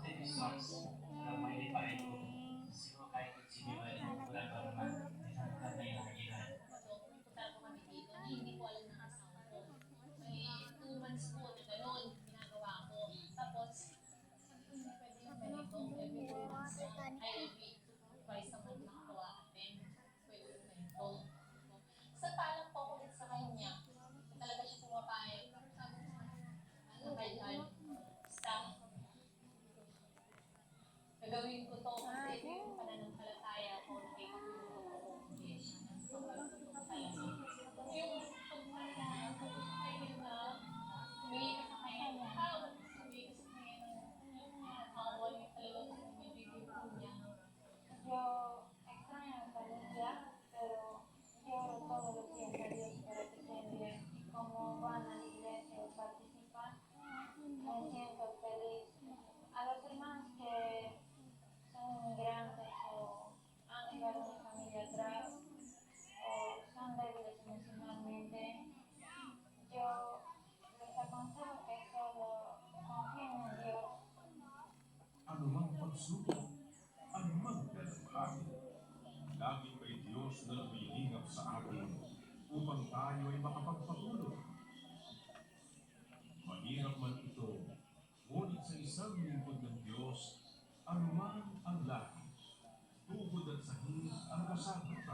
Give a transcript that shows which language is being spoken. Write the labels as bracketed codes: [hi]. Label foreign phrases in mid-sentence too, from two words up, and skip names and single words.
[tl] Nagpunta po kami dito, hindi ko alam ng asawa ko. May 2 months po na gano'n, ginagawa ko. Tapos, sabi ko, hindi pwede yung ganito. [en] Every 2 months [tl] lang, ay [en] every twice a month [tl] lang ako a-attend. Pwede yung ganito. Sa talang po ako ulit sa kanya, talaga siya pumapayag. Sabi ko, ano kaya, staff, gagawin ko to kasi ito yung pananampalataya ko, nakikitulong ako kung Yesu. Pagpagtulong ko talaga. Yung pagmamahal ko sa kanya na humingi ka sa kanya ng tawad, humingi ka sa kanya ng awa niya talagang bibigyan ko niya. [es] Yo extraño a mi familia, pero yo oro todos los días a Dios para que estén bien. Y como van a la iglesia o participan, me siento feliz. A los hermanos que son inmigrantes o han dejado una familia atrás o son débiles emocionalmente, yo les aconsejo que solo confíen en Dios. [tl] Anumang pagsubok, anumang dalanghain, laging may Diyos na lumilingap sa atin upang tayo ay makapagpatuloy. Mahirap man ito, ngunit sa isang lingkod ng Diyos, anuman ang lahi, tugod at sahig ang kasama.